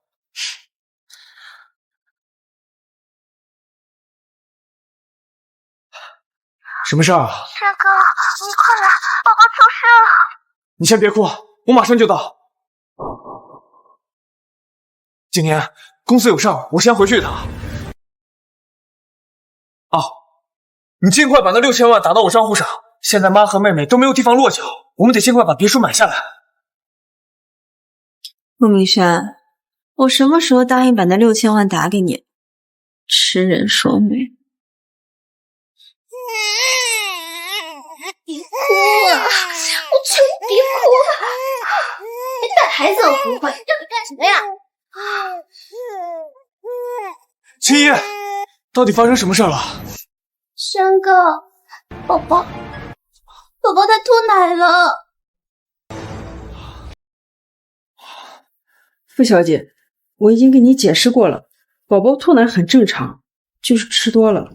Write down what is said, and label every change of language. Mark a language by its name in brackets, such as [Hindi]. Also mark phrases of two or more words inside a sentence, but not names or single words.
[Chinese] 什麼事啊？轩哥，你快来，宝宝出事了！你先別哭，我馬上就到。景年，公司有事兒，我先回去一趟。哦，你盡快把那6000 萬打到我賬戶上。現在媽和妹妹都沒有地方落腳，我們得盡快把別墅買下來。陸明軒，我什麼時候答應把那6000萬打給你？痴人說夢。別哭啊！我求你別哭啊！連帶孩子都不會，让你幹什麼呀？青衣，到底發生什麼事了？軒哥，寶寶他吐奶了。傅小姐，我已經跟你解釋過了，寶寶吐奶很正常，就是吃多了。